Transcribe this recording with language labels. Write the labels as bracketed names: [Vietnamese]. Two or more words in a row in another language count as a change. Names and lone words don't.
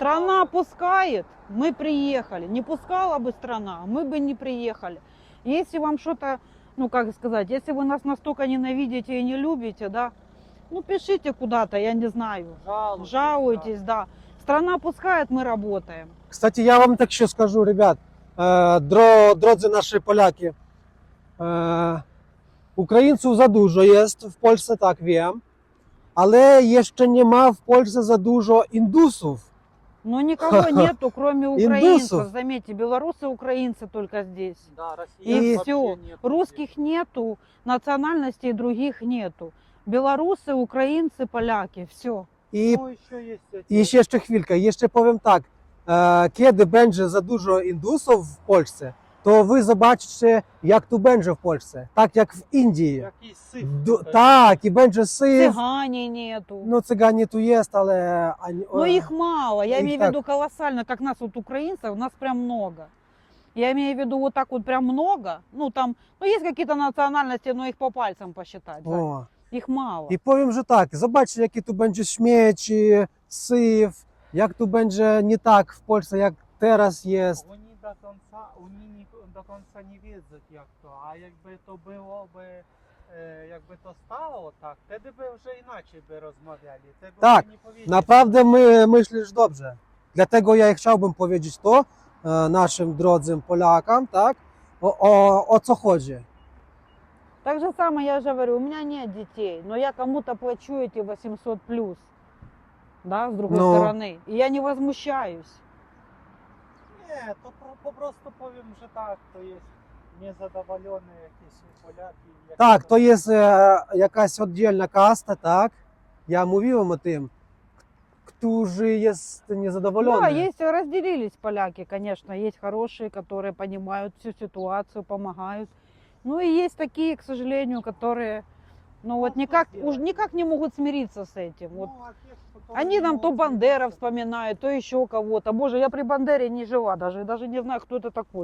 [Russian] Страна пускает, мы приехали. Не пускала бы страна, мы бы не приехали. Если вам что-то, ну как сказать, если вы нас настолько ненавидите и не любите, да, ну пишите куда-то, я не знаю, жалуйтесь, да. Страна пускает, мы работаем. Кстати, [Ukrainian] я вам так ще скажу, ребят, drodzy наші поляки, українців [Polish] за dużo jest w Polsce, tak wiem, ale jeszcze nie ma w Polsce za dużo Indusów. [Russian] Но никого нету, кроме украинцев. Индусов. Заметьте, белорусы, украинцы только здесь. Да, И россиян вообще все. нет Русских нету, национальностей других нету. Белорусы, украинцы, поляки, все. [Ukrainian] І, [Russian] Ну, еще есть эти... [Ukrainian] і ще хвилька, і ще [Polish] powiem так, kiedy będzie za dużo Indusów w Polsce, to wy zobaczycie, jak tu będzie w Polsce, tak jak w Indii. [Ukrainian] Який сиф. Так, і [Polish] będzie syf. [Russian] Цыгане нету. Ну, цыгане [Polish] tu jest, ale... [Russian] Но их мало. Я их имею в так. виду колоссально, как нас вот украинцев, нас прям много. Я имею в виду вот так вот прям много. Ну там, ну есть какие-то национальности, но их по пальцам посчитать. Зай. О. Их мало. [Polish] I powiem, że tak, zobaczcie, jakie tu będzie śmieci, syf, jak tu będzie nie tak w Polsce, jak teraz jest. [Ukrainian] Вони до конца не wiedzą як то, а якби то було би, якби то стало так, тоді би вже [Polish] inaczej by rozmawiali. Te by Tak, nie powiedzieli. Naprawdę myślisz dobrze. Dlatego ja chciałbym powiedzieć to naszym drodzy Polakom, tak, o co chodzi. [Russian] Так же самое я же говорю, у меня нет детей, но я кому-то плачу эти 800 плюс, да, с другой Ну. стороны. И я не возмущаюсь. [Ukrainian] Ні, то просто [Polish] powiem, że [Ukrainian] так, то є незадоволені якісь поляки. які Так, то- [Polish] to jest jakaś oddzielna kasta, tak, я mówiłem o tym, którzy jest niezadowolony. [Russian] Да, есть, разделились поляки, конечно. Есть хорошие, которые понимают всю ситуацию, помогают. Ну и есть такие, к сожалению, которые, ну вот что никак, сделать? уж никак не могут смириться с этим. Вот. Ну, а те, которые Они не нам то могут Бандера смириться, вспоминают, то еще кого-то. Боже, я при Бандере не жила даже не знаю, кто это такой.